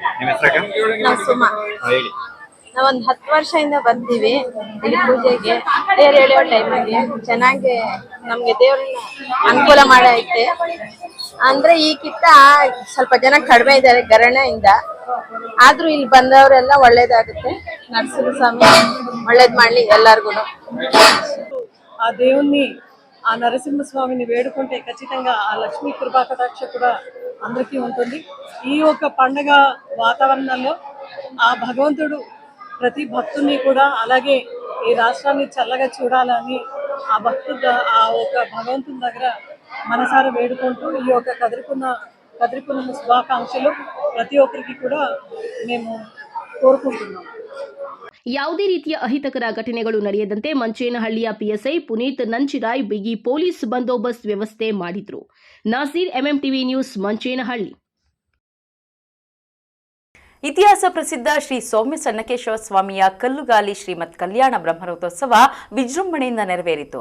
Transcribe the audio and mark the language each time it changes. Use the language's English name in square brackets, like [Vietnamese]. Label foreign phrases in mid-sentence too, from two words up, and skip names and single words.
[Kannada] ನಾವೊಂದು 10 ವರ್ಷದಿಂದ ಬರ್ತೀವಿ ಇಲ್ಲಿ ಪೂಜೆಗೆ. ತೇರು ಎಳೆಯೋ ಟೈಮಿಗೆ ಚೆನ್ನಾಗಿ ನಮ್ಗೆ ದೇವ್ರನ್ನ ಅನುಕೂಲ ಮಾಡೈತೆ. ಅಂದ್ರೆ ಈಗಿಂತ ಸ್ವಲ್ಪ ಜನ ಕಡಿಮೆ ಇದ್ದಾರೆ ಗರಣೆಯಿಂದ, ಆದ್ರೂ ಇಲ್ಲಿ ಬಂದವರೆಲ್ಲ ಒಳ್ಳೇದಾಗುತ್ತೆ. ನರಸಿಂಹಸ್ವಾಮಿ ಒಳ್ಳೇದ್ ಮಾಡ್ಲಿ ಎಲ್ಲಾರ್ಗು. [Telugu] ఆ దేవుణ్ణి ఆ నరసింహస్వామిని వేడుకుంటే ఖచ్చితంగా ఆ లక్ష్మీ కృపా కటాక్ష కూడా అందరికీ ఉంటుంది. ఈ యొక్క పండగ వాతావరణంలో ఆ భగవంతుడు ప్రతి భక్తుని కూడా అలాగే ఈ రాష్ట్రాన్ని చల్లగా చూడాలని ఆ ఒక భగవంతుని దగ్గర మనసారా వేడుకుంటూ ఈ యొక్క కదిరిపున్న శుభాకాంక్షలు ప్రతి ఒక్కరికి కూడా మేము కోరుకుంటున్నాం. [Kannada] ಯಾವುದೇ ರೀತಿಯ ಅಹಿತಕರ ಘಟನೆಗಳು ನಡೆಯದಂತೆ ಮಂಚೇನಹಳ್ಳಿಯ ಪಿಎಸ್ಐ ಪುನೀತ್ ನಂಚಿರಾಯ್ ಬಿಗಿ ಪೊಲೀಸ್ ಬಂದೋಬಸ್ತ್ ವ್ಯವಸ್ಥೆ ಮಾಡಿದ್ರು. ನಾಸೀರ್, ಎಂಎಂಟಿವಿ ನ್ಯೂಸ್, ಮಂಚೇನಹಳ್ಳಿ. ಇತಿಹಾಸ ಪ್ರಸಿದ್ಧ ಶ್ರೀ ಸೌಮ್ಯ ಚನ್ನಕೇಶವ ಸ್ವಾಮಿಯ ಕಲ್ಲುಗಾಲಿ ಶ್ರೀಮತ್ ಕಲ್ಯಾಣ ಬ್ರಹ್ಮರಥೋತ್ಸವ ವಿಜೃಂಭಣೆಯಿಂದ ನೆರವೇರಿತು.